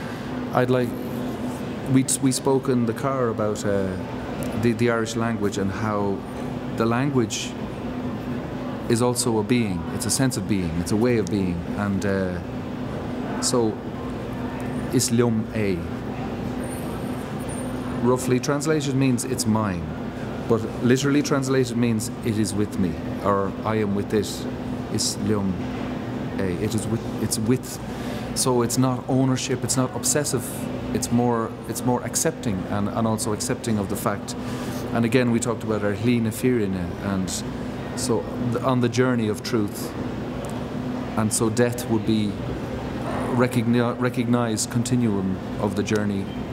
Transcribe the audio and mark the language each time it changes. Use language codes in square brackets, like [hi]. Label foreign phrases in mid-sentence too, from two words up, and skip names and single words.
[en] We spoke in the car about the Irish language and how the language is also a being. It's a sense of being. It's a way of being. And so, [ga] is liom é. [en] Roughly translated means it's mine, but literally translated means it is with me, or I am with it. [ga] Is liom é. [en] It's with. So it's not ownership. It's not obsessive. It's more accepting, and also accepting of the fact. And again, we talked about our [ga] hlína fírinne, [en] and so on the journey of truth. And so death would be recognized continuum of the journey.